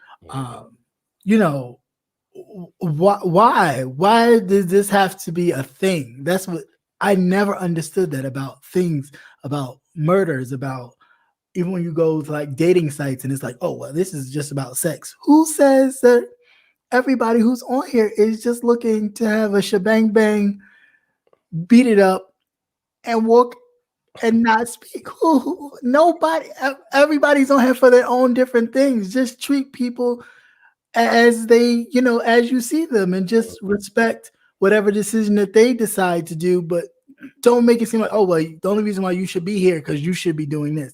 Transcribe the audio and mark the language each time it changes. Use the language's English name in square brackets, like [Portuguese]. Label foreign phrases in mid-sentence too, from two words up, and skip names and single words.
[English] Why does this have to be a thing? That's what I never understood, that about things, about murders, about even when you go to like dating sites and it's like, oh, well, this is just about sex. Who says that everybody who's on here is just looking to have a shebang bang, beat it up, and walk and not speak? Nobody, everybody's on here for their own different things. Just treat people as they, as you see them, and just respect whatever decision that they decide to do, but don't make it seem like, oh, well, the only reason why you should be here because you should be doing this.